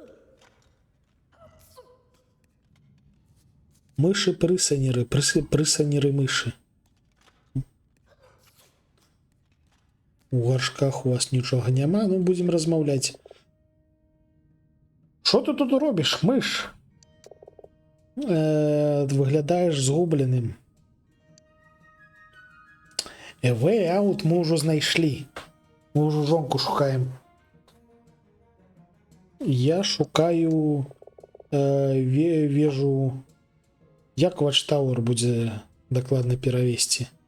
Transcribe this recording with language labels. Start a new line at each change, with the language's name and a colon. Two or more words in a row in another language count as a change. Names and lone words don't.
Belarusian: Мышы-прысанеры, прысанеры-мышы. У гаршках у вас нічога няма, ну будзем размаўляць. Што ты тут робіш, мыш? Выглядаеш згубленым.
English: A way out
Belarusian: мы ўжо знайшлі. Мы ўжо жонку шукаем. Я шукаю вежу. Як Watchtower будзе дакладна перавесці?